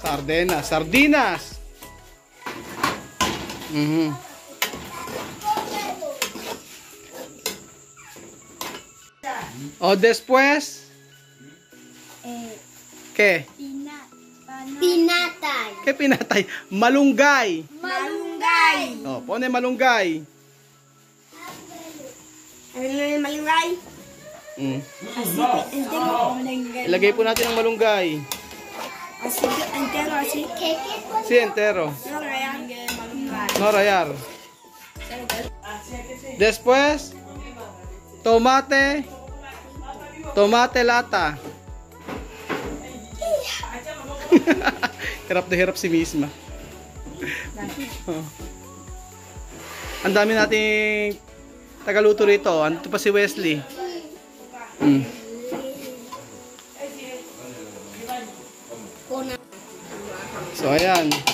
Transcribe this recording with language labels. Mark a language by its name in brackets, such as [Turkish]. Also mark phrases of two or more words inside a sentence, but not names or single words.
[Spanish] O después, ¿qué? [Filipino] pinatay. [Spanish] ¿Qué pinatay? Malunggay. Malunggay. Oh, pone malunggay. [Filipino] Ano yung malunggay? Ilagay po natin ang malunggay. [Spanish] Así, entero, así. Sí, entero. No, rayar. Malunggay. No rayar. Después, tomate lata. [Filipino] Hirap na hirap si Misma. Ang dami nating tagaluto rito. Andito pa si Wesley. So ayan.